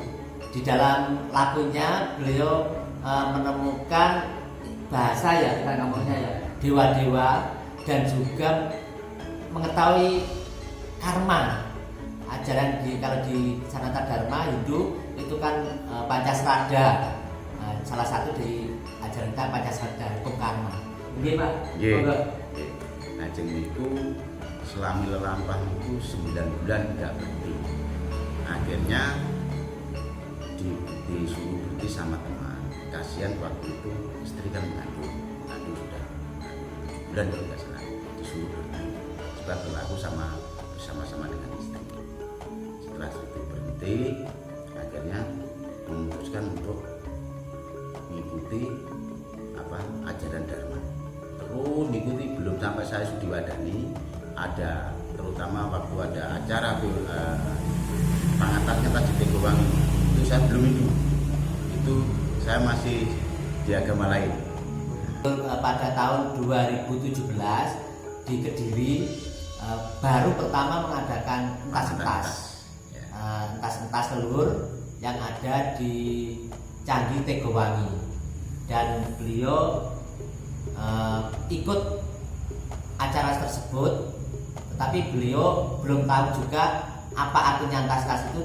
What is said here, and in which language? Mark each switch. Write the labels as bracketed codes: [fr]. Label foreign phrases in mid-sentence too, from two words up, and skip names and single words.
[id] Di dalam lakunya beliau menemukan bahasa ya, kita ngomongnya ya, dewa-dewa, dan juga mengetahui karma. Ajaran kalau di Sanata Dharma Hindu itu kan Pancasrada. Salah satu di ajaran kita Pancasrada, hukum karma. [jv] Nggih, Pak. Nggih. Ajeng niku selami lelampah itu [id] 9 bulan tidak berhenti. Akhirnya disuruh berhenti sama teman. Kasihan waktu itu istri kan mengandung sudah 7 bulan kalau nggak salah, disuruh berhenti sebab berlaku bersama-sama dengan istri. Setelah itu berhenti, akhirnya memutuskan untuk mengikuti ajaran Dharma. Terus mengikuti, belum sampai saya Sudiwadani, ada terutama waktu ada acara pangat ngentas di Tegowangi itu saya belum itu saya masih di agama lain. Pada tahun 2017 di Kediri baru pertama mengadakan entas telur yang ada di Candi Tegowangi, dan beliau ikut acara tersebut, tetapi beliau belum tahu juga apa artinya entas itu.